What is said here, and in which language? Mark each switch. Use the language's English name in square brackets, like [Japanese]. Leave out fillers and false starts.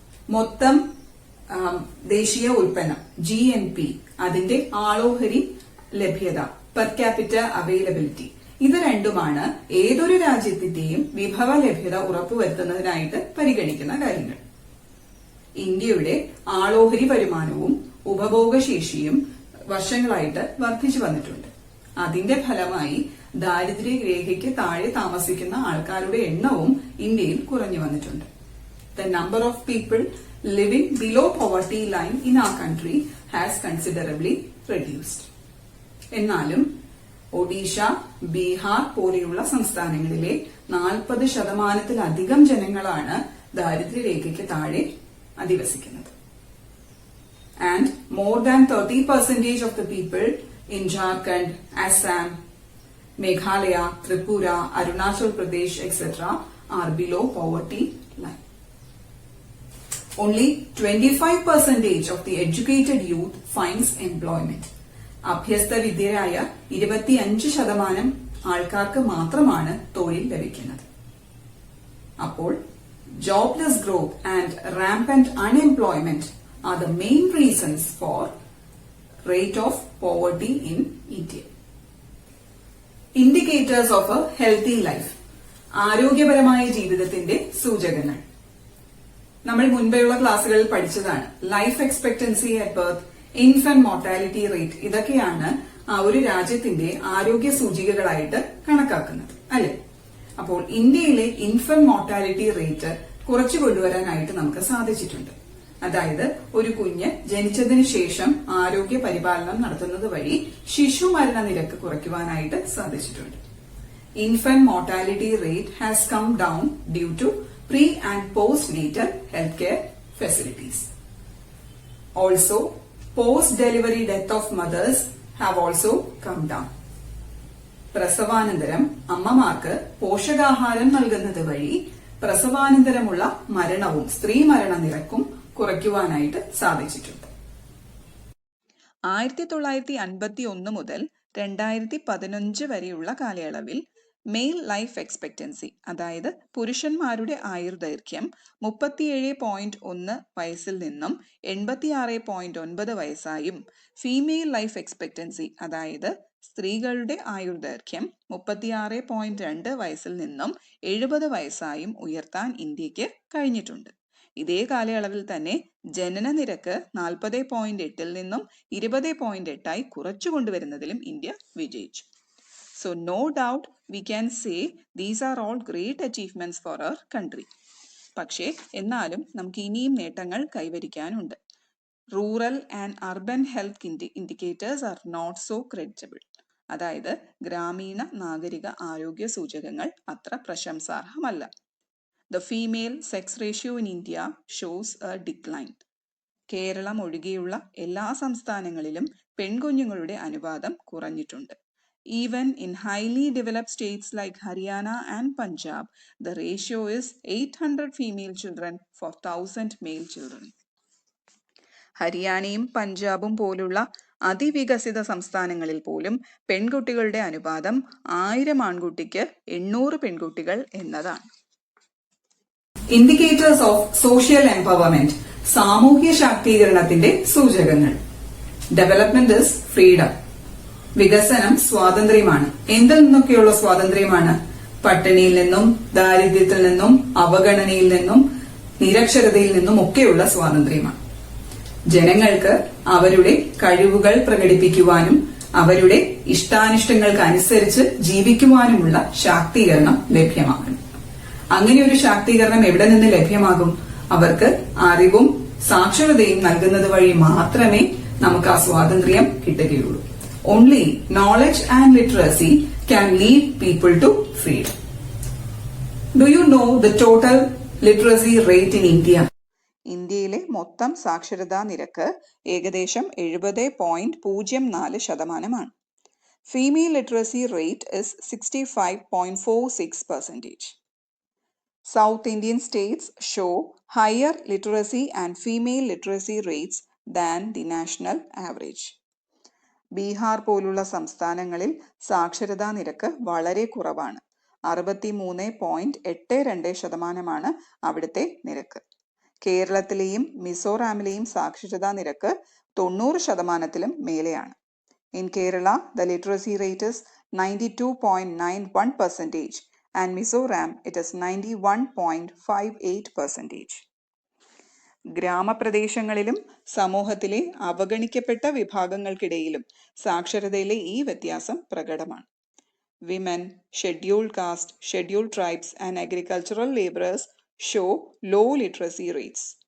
[Malayalam] മൊത്തം ദേശീയ ഉൽപ്പന്നം GNP, അതിന്റെ ആളോഹരി ലഭ്യത, [English] per capita availability, [Malayalam] ഇത് രണ്ടുമാണ് ഏതൊരു രാജ്യത്തിന്റെയും വിഭവ ലഭ്യത ഉറപ്പുവരുത്തുന്നതിനായിട്ട് പരിഗണിക്കുന്ന കാര്യങ്ങൾ. ഇന്ത്യയുടെ ആളോഹരി വരുമാനവും ഉപഭോഗശേഷിയും വർഷങ്ങളായിട്ട് വർദ്ധിച്ചു വന്നിട്ടുണ്ട്. അതിന്റെ ഫലമായി ദാരിദ്ര്യരേഖയ്ക്ക് താഴെ താമസിക്കുന്ന ആൾക്കാരുടെ എണ്ണവും ഇന്ത്യയിൽ കുറഞ്ഞു വന്നിട്ടുണ്ട്. [English] The number of people living below poverty line in our country has considerably reduced. [Malayalam] എന്നാലും ഒഡീഷ, ബീഹാർ പോലെയുള്ള സംസ്ഥാനങ്ങളിലെ 40% ജനങ്ങളാണ് ദാരിദ്ര്യരേഖയ്ക്ക് താഴെ അധിവസിക്കുന്നത്. [English] And more than 30% of the people in Jharkhand, Assam, Meghalaya, Tripura, Arunachal Pradesh, etc. are below poverty line. Only 25% of the educated youth finds employment. [Malayalam] അഭ്യസ്ത വിദ്യരായ 25% ആൾക്കാർക്ക് മാത്രമാണ് തൊഴിൽ ലഭിക്കുന്നത്. [English] അപ്പോൾ jobless growth and rampant unemployment are the main reasons for rate of poverty in India. Indicators of a healthy life. [Malayalam] ആരോഗ്യപരമായ ജീവിതത്തിന്റെ സൂചകങ്ങൾ. നമ്മൾ മുൻപെയുള്ള ക്ലാസ്സുകളിൽ പഠിച്ചതാണ്. Life expectancy at birth, infant mortality rate, ഇതൊക്കെയാണ് ഒരു രാജ്യത്തിന്റെ ആരോഗ്യ സൂചികകളായിട്ട് കണക്കാക്കുന്നത്, അല്ലെ? അപ്പോൾ ഇന്ത്യയിലെ ഇൻഫന്റ് മോർട്ടാലിറ്റി റേറ്റ് കുറച്ചു കൊണ്ടുവരാനായിട്ട് നമുക്ക് സാധിച്ചിട്ടുണ്ട്. അതായത് ഒരു കുഞ്ഞ് ജനിച്ചതിന് ശേഷം ആരോഗ്യ പരിപാലനം നടത്തുന്നത് വഴി ശിശു മരണ നിരക്ക് കുറയ്ക്കുവാനായിട്ട് സാധിച്ചിട്ടുണ്ട്. [English] Infant mortality rate has come down due to pre and post-natal healthcare facilities. Also, post-delivery death of mothers have also come down. [Malayalam] പ്രസവാനന്തരം അമ്മമാർക്ക് പോഷകാഹാരം നൽകുന്നത് വഴി പ്രസവാനന്തരമുള്ള മരണവും സ്ത്രീ മരണ നിരക്കും കുറയ്ക്കുവാനായിട്ട് സാധിച്ചിട്ടുണ്ട്. 1951 മുതൽ 2015 വരെയുള്ള കാലയളവിൽ മെയിൽ ലൈഫ് എക്സ്പെക്ടൻസി, അതായത് പുരുഷന്മാരുടെ ആയുർദൈർഘ്യം 37.1 വയസ്സിൽ നിന്നും 86.9 വയസ്സായും ഫീമെയിൽ ലൈഫ് എക്സ്പെക്ടൻസി, അതായത് സ്ത്രീകളുടെ ആയുർദൈർഘ്യം 36.2 വയസ്സിൽ നിന്നും 70 വയസ്സായും ഉയർത്താൻ ഇന്ത്യക്ക് കഴിഞ്ഞിട്ടുണ്ട്. ഇതേ കാലയളവിൽ തന്നെ ജനന നിരക്ക് 40.8 നിന്നും 20.8 കുറച്ചു കൊണ്ടുവരുന്നതിലും ഇന്ത്യ വിജയിച്ചു. [English] So no doubt we can say these are all great achievements for our country. [Malayalam] പക്ഷേ എന്നാലും നമുക്ക് ഇനിയും നേട്ടങ്ങൾ കൈവരിക്കാനുണ്ട്. [English] Rural and urban health indicators are not so creditable. [Malayalam] അതായത് ഗ്രാമീണ നാഗരിക ആരോഗ്യ സൂചകങ്ങൾ അത്ര പ്രശംസാർഹമല്ല. [English] The female sex ratio in India shows a decline. [Malayalam] Keralam ഒഴികെയുള്ള എല്ലാ സംസ്ഥാനങ്ങളിലും പെൺകുഞ്ഞുങ്ങളുടെ അനുപാതം കുറഞ്ഞിട്ടുണ്ട്. [English] Even in highly developed states like Haryana and Punjab, the ratio is 800 female children for 1000 male children. [Malayalam] ഹരിയാനയും പഞ്ചാബും പോലുള്ള അതിവികസിത സംസ്ഥാനങ്ങളിൽ പോലും പെൺകുട്ടികളുടെ അനുപാതം 1000 ആൺകുട്ടിക്ക് 800 പെൺകുട്ടികൾ എന്നതാണ്. [English] indicators of social empowerment, [Malayalam] സാമൂഹ്യ ശാക്തീകരണത്തിന്റെ സൂചകങ്ങൾ. [English] Development is freedom. [Malayalam] വികസനം സ്വാതന്ത്ര്യമാണ്. എന്തിൽ നിന്നൊക്കെയുള്ള സ്വാതന്ത്ര്യമാണ്? പട്ടിണിയിൽ നിന്നും, ദാരിദ്ര്യത്തിൽ നിന്നും, അവഗണനയിൽ നിന്നും, നിരക്ഷരതയിൽ നിന്നും ഒക്കെയുള്ള സ്വാതന്ത്ര്യമാണ്. ജനങ്ങൾക്ക് അവരുടെ കഴിവുകൾ പ്രകടിപ്പിക്കുവാനും അവരുടെ ഇഷ്ടാനിഷ്ടങ്ങൾക്ക് അനുസരിച്ച് ജീവിക്കുവാനുമുള്ള ശാക്തീകരണം ലഭ്യമാക്കണം. അങ്ങനെ ഒരു ശാക്തീകരണം എവിടെ നിന്ന് ലഭ്യമാകും? അവർക്ക് അറിവും സാക്ഷരതയും നൽകുന്നത് വഴി മാത്രമേ നമുക്ക് ആ സ്വാതന്ത്ര്യം കിട്ടുകയുള്ളൂ. [English] Only knowledge and literacy can lead people to freedom. Do you know the total literacy rate in India? [Malayalam] ഇന്ത്യയിലെ മൊത്തം സാക്ഷരതാ നിരക്ക് ഏകദേശം 70.04%. [English] Female literacy rate is 65.46%. South Indian states show higher literacy and female literacy rates than the national average. [Malayalam] Bihar പോലുള്ള സംസ്ഥാനങ്ങളിൽ സാക്ഷരതാ നിരക്ക് വളരെ കുറവാണ്. 63.82% അവിടുത്തെ നിരക്ക്. കേരളത്തിലെയും മിസോറാമിലെയും സാക്ഷരതാ നിരക്ക് 90%-ത്തിലും മേലെയാണ്. [English] In Kerala, the literacy rate is 92.91% and Mizoram it is 91.58%. [Malayalam] ഗ്രാമപ്രദേശങ്ങളിലും സമൂഹത്തിലെ അവഗണിക്കപ്പെട്ട വിഭാഗങ്ങൾക്കിടയിലും സാക്ഷരതയിലെ ഈ വ്യത്യാസം പ്രകടമാണ്. [English] Women, scheduled caste, scheduled tribes and agricultural laborers show low literacy rates.